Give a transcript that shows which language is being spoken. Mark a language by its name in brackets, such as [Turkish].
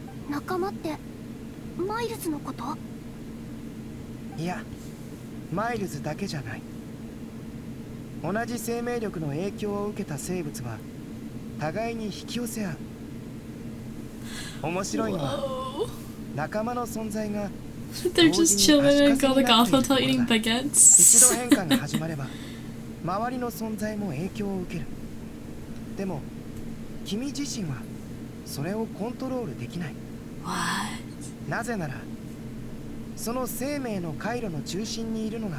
[Japanese] 仲間ってマイルズのこと？いや、マイルズだけじゃない。同じ生命力の影響を受けた生物は互いに引き寄せ合う。面白いのは仲間の存在が [English] They're just chilling and got like off hotel eating baguettes. [Japanese] 一度変化が始まれば周りの存在も影響を受ける。でも君自身はそれをコントロールできない。なぜならその生命の回路の中心にいるのが